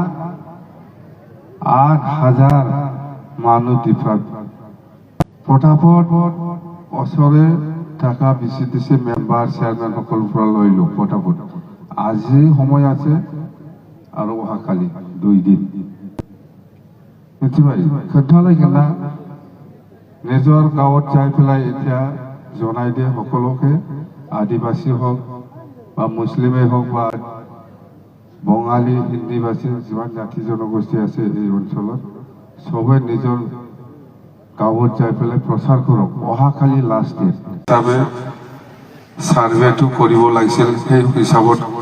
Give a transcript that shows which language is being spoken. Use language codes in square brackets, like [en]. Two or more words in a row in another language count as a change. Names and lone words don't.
[as] 8,000 মানুহ ডিফাৰেণ্ট ফটাফট ওচৰে টাকা বেছি দিছে মেম্বাৰ চেয়াৰমেন সকলৰ পৰা লৈ লওঁ ফটাফট আজি সময় আছে আৰু অহাকালি 2 দিন [brx] मिथिबाय खोन्थालायगोन ना [as] নিজৰ গাঁৱত যাই পেলাই এতিয়া জনাই দিয়ে সকলোকে আদিবাসী হোক বা মুছলিমে হোক বা বঙালী হিন্দীভাষী যিমান জাতি জনগোষ্ঠী আছে এই অঞ্চলত সবে নিজৰ গাঁৱত যাই পেলাই প্ৰচাৰ কৰক অহাকালি লাষ্ট ডেট হিচাপে সাৰ্ভেটো কৰিব লাগিছিল সেই হিচাপত